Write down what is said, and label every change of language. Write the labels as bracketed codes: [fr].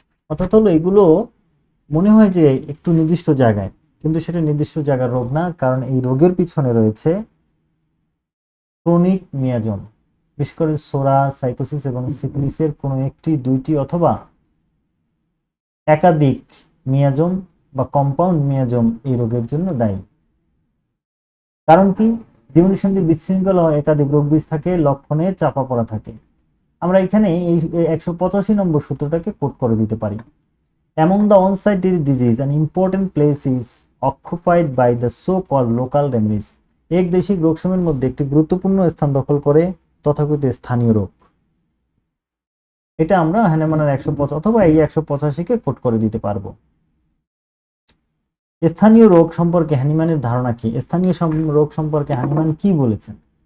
[bn] অর্থাৎ হলো এগুলো মনে হয় যে একটু নির্দিষ্ট জায়গায়, কিন্তু সেটা নির্দিষ্ট জায়গার রোগ না, কারণ এই রোগের পিছনে রয়েছে ক্রনিক মিয়াজম, বিশেষ করে সোরা, সাইকোসিস এবং সিফিলিসের কোনো একটি, দুইটি অথবা একাধিক মিয়াজম বা কম্পাউন্ড মিয়াজম এই রোগের জন্য দায়ী। কারণ কি? জীবনীসন্ধির বিশৃঙ্খলা ও একাধিক রোগ বীজ থাকে, লক্ষণে চাপা পড়া থাকে। আমরা এখানে এই 185 নম্বর সূত্রটাকে কোট করে দিতে পারি। [en] Among the on-site disease, an important place is occupied by the so-called local remedies. [bn] একদেশিক রোগসমূহের মধ্যে একটি গুরুত্বপূর্ণ স্থান দখল করে তথাকথিত স্থানীয় রোগ। এটা আমরা হ্যানেমানের 185 অথবা এই 185-কে কোট করে দিতে পারবো। স্থানীয় রোগ সম্পর্কে হ্যানিম্যানের ধারণা কি? স্থানীয় রোগ সম্পর্কে হ্যানিম্যান কি বলেছেন?